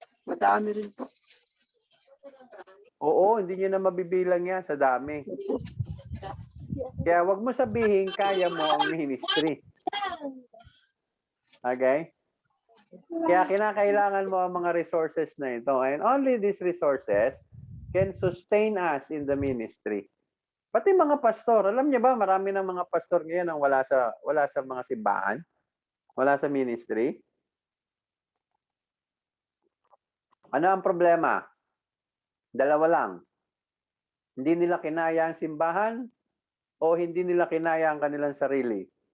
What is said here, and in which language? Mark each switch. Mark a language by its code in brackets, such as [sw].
[tl] Madami rin po. Oo, hindi nyo na mabibilang yan sa dami. Kaya wag mo sabihin kaya mo ang ministry. Okay? Kaya kinakailangan mo ang mga resources na ito. [en] And only these resources can sustain us in the ministry. [tl] Pati mga pastor, alam niyo ba, marami ng mga pastor ngayon ang wala sa mga simbahan, wala sa ministry. Ano ang problema? Dalawa lang. Hindi nila kinaya ang simbahan o hindi nila kinaya ang kanilang sarili.